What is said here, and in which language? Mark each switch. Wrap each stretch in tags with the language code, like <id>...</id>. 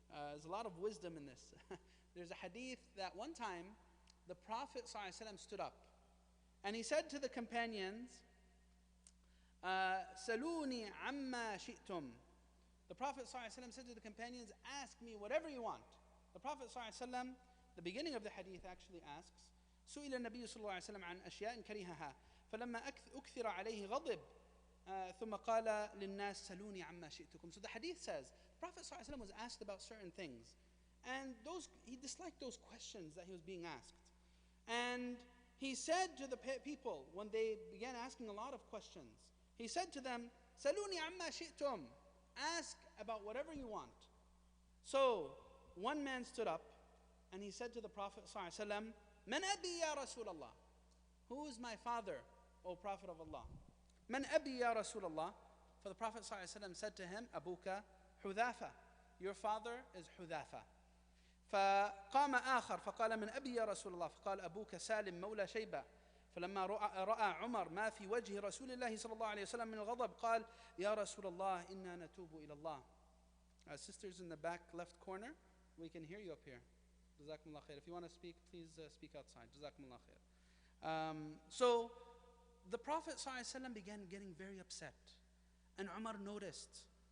<en>There's a lot of wisdom in this. There's a hadith that one time the Prophet ﷺ stood up and he said to the companions,</en> <ar>"Saluni amma shi'tum."</ar> <en>The Prophet ﷺ said to the companions, "Ask me whatever you want." The Prophet ﷺ, the beginning of the hadith actually asks,</en> <ar>سئل النبي صلى الله عليه وسلم عن أشياء كرهها فلما أكثر عليه غضب ثم قال للناس سلوني عما شئتكم.</ar> <en>So the hadith says the Prophet ﷺ was asked about certain things, and he disliked those questions that he was being asked. And he said to the people when they began asking a lot of questions, he said to them,</en> <ar>سلوني عما شئتم.</ar> <en>Ask about whatever you want. So one man stood up and he said to the Prophet ﷺ,</en> <ar>من أبي يا رسول الله?</ar> <en>Who is my father, O Prophet of Allah?</en> <ar>من أبي يا رسول الله?</ar> <en>For the Prophet ﷺ said to him,</en> <ar>أبوك حذافة.</ar> <en>Your father is حذافة.</en> <ar>فقام آخر فقال من أبي يا رسول الله؟ فقال أبوك سالم مولى شيبة. فلما رأى عمر ما في وجه رسول الله صلى الله عليه وسلم من الغضب قال يا رسول الله إنا نتوب إلى الله.</ar> <en>Sisters in the back left corner, we can hear you up here. Jazakumullah khair. If you want to speak, please speak outside. Jazakumullah khair. So the Prophet ﷺ began getting very upset, and Umar noticed.</en>